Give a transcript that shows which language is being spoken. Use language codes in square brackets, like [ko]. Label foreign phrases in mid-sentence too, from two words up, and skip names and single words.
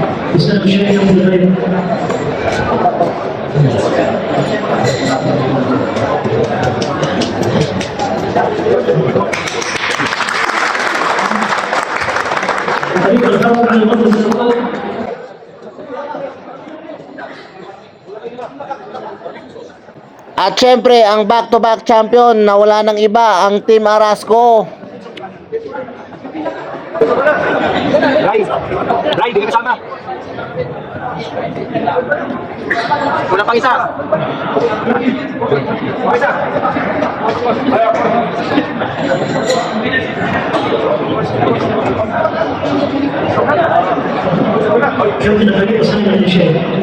[ar] السلام الشيخ يقول الخير. الفريق الخاص عن المجلس الأول. [tl] At syempre, ang [en] back-to-back champion [tl] na wala nang iba, ang Team Arasco. Ray, di ka kasama. Wala pang isa. [ar] يمكن الفريق الثاني من الشيخ.